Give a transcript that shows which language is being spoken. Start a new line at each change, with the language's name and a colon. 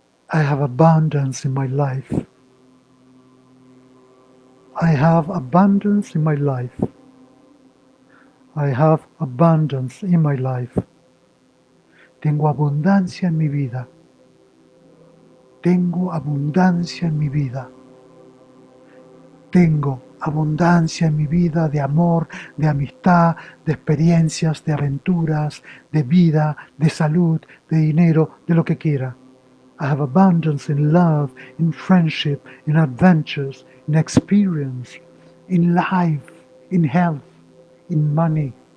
English: I have abundance in my life. I have abundance in my life. I have abundance in my life.
Spanish: Tengo abundancia en mi vida. Tengo abundancia en mi vida. Tengo abundancia en mi vida de amor, de amistad, de experiencias, de aventuras, de vida, de salud, de dinero, de lo que quiera.
English: I have abundance in love, in friendship, in adventures, in experience, in life, in health, in money.